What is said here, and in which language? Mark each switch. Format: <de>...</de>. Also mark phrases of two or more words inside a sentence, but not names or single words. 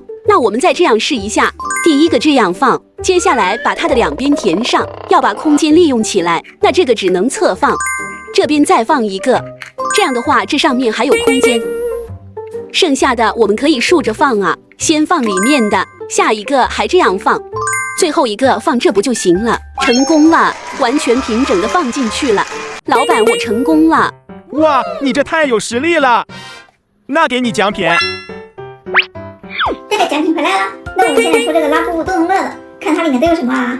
<zh>那我們再這樣試一下，第一個這樣放，接下來把它的2邊填上，要把空間利用起來，那這個只能側放，這邊再放1個，這樣的話這上面還有空間，剩下的我們可以豎着放啊，先放裡面的，下一個還這樣放，最後一個放這不就行了？成功了，完全平整的放進去了。老闆，我成功了！哇，你這太有實力了！那給你獎品。这个獎品回來了，那我們現在出這個拉布布洞洞樂了，看它裡面都有什麼啊？</zh>